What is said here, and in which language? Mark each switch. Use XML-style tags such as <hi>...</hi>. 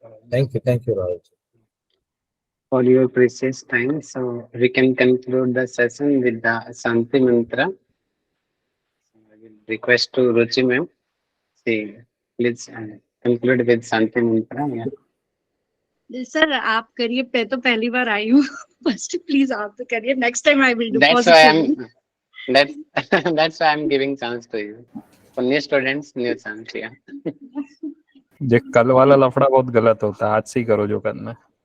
<en>Thank you, Rahul. for your precious time. So we can conclude the session with the Santi Mantra. I will request to Ruchi ma'am. See. please conclude with Shanti Mantra. Yeah.</en> <hi>Sir आप करिए, मैं तो पहली बार आई हूँ।</hi> <en>first please</en> <hi>आप तो करिए,</hi> <en>Next time I will do That's why positively. that's that's why I'm giving chance to you. For new students, new chance. Yeah.</en> <hi>ये कल वाला लफड़ा बहुत गलत होता है, आज से ही करो जो करना है।</hi>